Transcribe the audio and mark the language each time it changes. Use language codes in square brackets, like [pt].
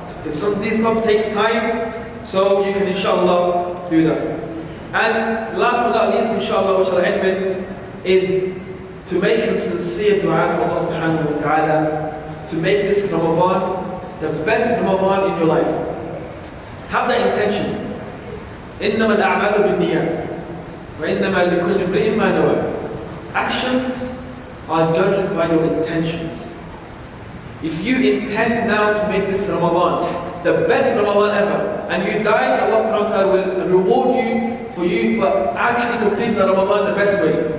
[en] This stuff takes time, so you can inshallah do that. And last but not least, inshallah, which I'll end with, is to make a sincere dua to Allah subhanahu wa ta'ala to make this Ramadan the best Ramadan in your life. Have that intention. [ar] إنما الأعمال بالنيات وإنما لكل امرئ ما نوى. [en] Actions are judged by your intentions. If you intend now to make this Ramadan the best Ramadan ever, and you die, Allah subhanahu wa ta'ala will reward you for actually completing the Ramadan the best way.